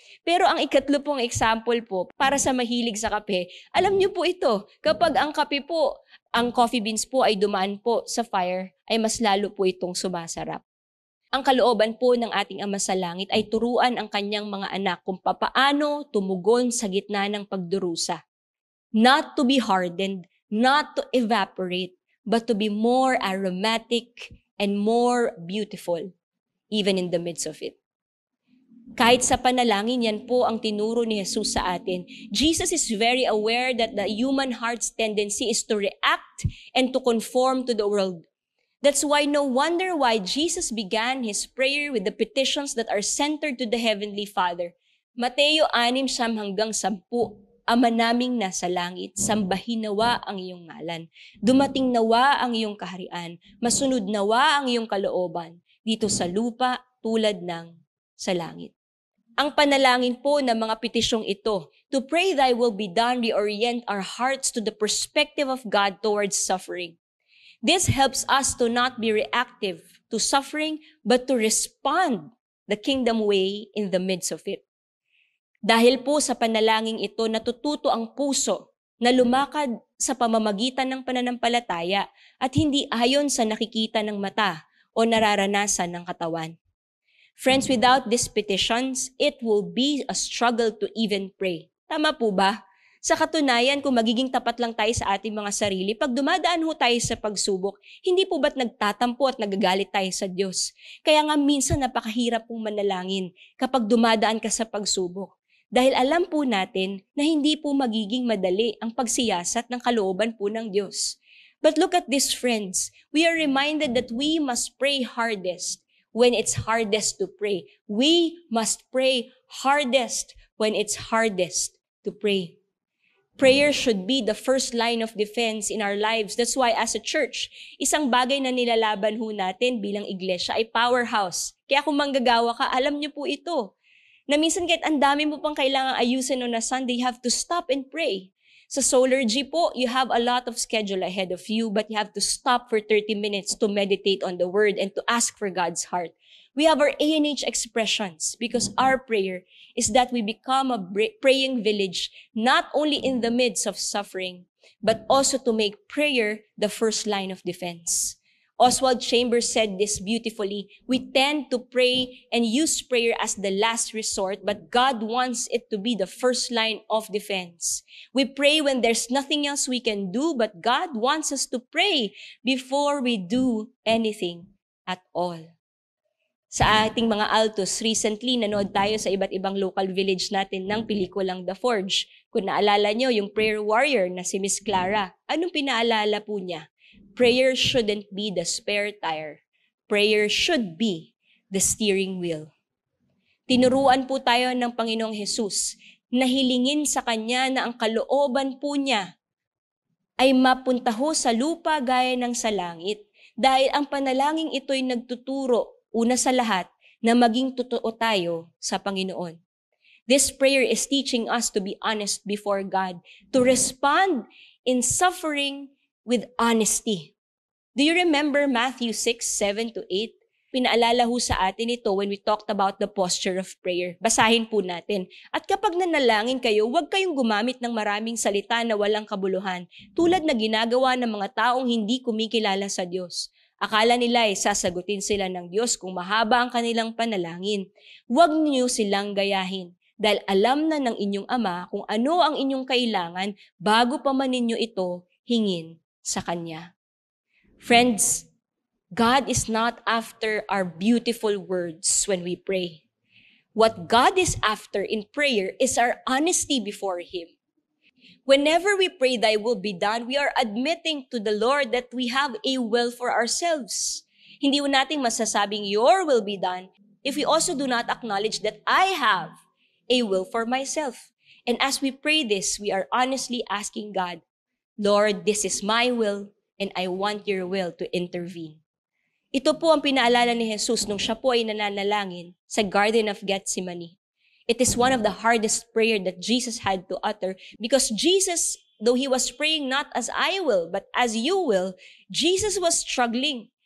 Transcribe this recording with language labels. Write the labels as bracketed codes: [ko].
[tl] Pero ang ikatlo pong example po, para sa mahilig sa kape, alam niyo po ito, kapag ang kape po, ang coffee beans po ay dumaan po sa fire, ay mas lalo po itong sumasarap. Ang kalooban po ng ating Ama sa Langit ay turuan ang kanyang mga anak kung papaano tumugon sa gitna ng pagdurusa. [en] Not to be hardened, not to evaporate, but to be more aromatic and more beautiful, even in the midst of it. [tl] Kahit sa panalangin, yan po ang tinuro ni Jesus sa atin. [en] Jesus is very aware that the human heart's tendency is to react and to conform to the world. That's why no wonder why Jesus began his prayer with the petitions that are centered to the Heavenly Father. [tl] Mateo 6:10-10, Ama naming nasa langit, sambahin nawa ang iyong ngalan. Dumating nawa ang iyong kaharian. Masunod nawa ang iyong kalooban dito sa lupa tulad ng sa langit. Ang panalangin po ng mga petisyong ito, [en] to pray thy will be done, reorient our hearts to the perspective of God towards suffering. This helps us to not be reactive to suffering, but to respond the kingdom way in the midst of it. [tl] Dahil po sa panalangin ito, natututo ang puso na lumakad sa pamamagitan ng pananampalataya at hindi ayon sa nakikita ng mata o nararanasan ng katawan. [en] Friends, without these petitions, it will be a struggle to even pray. [tl] Tama po ba? Sa katunayan, kung magiging tapat lang tayo sa ating mga sarili, pag dumadaan ho tayo sa pagsubok, hindi po ba't nagtatampo at nagagalit tayo sa Diyos? Kaya nga minsan napakahirap pong manalangin kapag dumadaan ka sa pagsubok. Dahil alam po natin na hindi po magiging madali ang pagsiyasat ng kalooban po ng Diyos. [en] But look at this, friends. We are reminded that we must pray hardest when it's hardest to pray. We must pray hardest when it's hardest to pray. Prayer should be the first line of defense in our lives. That's why as a church, [tl] isang bagay na nilalaban ho natin bilang iglesia ay powerhouse. Kaya kung manggagawa ka, alam niyo po ito. Na minsan kahit ang dami mo pang kailangang ayusin [en] on a Sunday, you have to stop and pray. Sa Solar G po, you have a lot of schedule ahead of you, but you have to stop for 30 minutes to meditate on the Word and to ask for God's heart. We have our ANH expressions because our prayer is that we become a praying village, not only in the midst of suffering, but also to make prayer the first line of defense. Oswald Chambers said this beautifully. We tend to pray and use prayer as the last resort, but God wants it to be the first line of defense. We pray when there's nothing else we can do, but God wants us to pray before we do anything at all. [tl] Sa ating mga altos, recently nanood tayo sa iba't ibang local village natin ng pelikulang The Forge. Kung naalala nyo, yung prayer warrior na si Miss Clara, anong pinaalala po niya? [en] Prayer shouldn't be the spare tire. Prayer should be the steering wheel. [tl] Tinuruan po tayo ng Panginoong Hesus na hilingin sa Kanya na ang kalooban po niya ay mapunta ho sa lupa gaya ng sa langit. Dahil ang panalangin ito'y nagtuturo, una sa lahat, na maging totoo tayo sa Panginoon. [en] This prayer is teaching us to be honest before God, to respond in suffering with honesty. Do you remember Matthew 6:7-8? [tl] Pinaalala ho sa atin ito [en] when we talked about the posture of prayer. [tl] Basahin po natin. At kapag nanalangin kayo, huwag kayong gumamit ng maraming salita na walang kabuluhan, tulad na ginagawa ng mga taong hindi kumikilala sa Diyos. Akala nila ay sasagutin sila ng Diyos kung mahaba ang kanilang panalangin. Huwag niyo silang gayahin, dahil alam na ng inyong Ama kung ano ang inyong kailangan bago pa man ninyo ito hingin sa Kanya. [en] Friends, God is not after our beautiful words when we pray. What God is after in prayer is our honesty before Him. Whenever we pray, thy will be done, we are admitting to the Lord that we have a will for ourselves. [tl] Hindi mo nating masasabing [en] your will be done if we also do not acknowledge that I have a will for myself. And as we pray this, we are honestly asking God, Lord, this is my will and I want your will to intervene. [tl] Ito po ang pinaalala ni Jesus nung siya po ay nananalangin sa Garden of Gethsemane. [en] It is one of the hardest prayer that Jesus had to utter because Jesus, though He was praying not as I will, but as you will, Jesus was struggling.